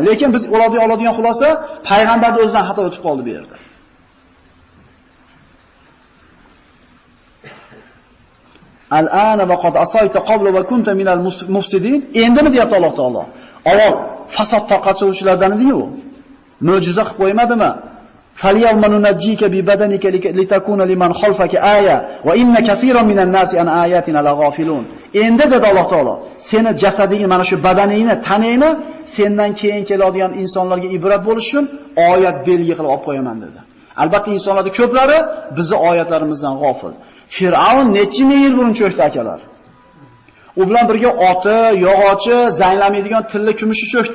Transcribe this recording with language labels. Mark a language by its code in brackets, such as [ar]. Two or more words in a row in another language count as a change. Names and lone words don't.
[uz] Lekin biz oladigan xulosa payg'ambarning o'zidan xato o'tib qoldi bu yerda. [ar] الآن وقد عصيت قبل وكنت من المفسدين. [uz] Endimi deyapti Alloh taolo. Avval fasod tarqatuvchilardan edi-yu. Mo'jiza qilib qo'ymadimi? [ar] فَالْيَوْمَ نُنَجِّيكَ بِبَدَنِكَ لِتَكُونَ لِمَنْ خَلْفَكَ آيَةً وَإِنَّ كَثِيرًا مِنَ النَّاسِ عَنْ آيَاتِنَا لَغَافِلُونَ. [uz] Endi dedi Alloh taolo, seni jasadingni, mana shu badaningni, tanangni sendan keyin keladigan insonlarga ibrat bo'lish uchun oyat belgi qilib olib qo'yaman dedi. Albatta insonlarning ko'plari bizni oyatlarimizdan g'ofil. Fir'avn necha ming yil burun cho'kdi akalar. U bilan birga oti, yog'ochi, zanglamaydigan tilla kumushi cho'kdi.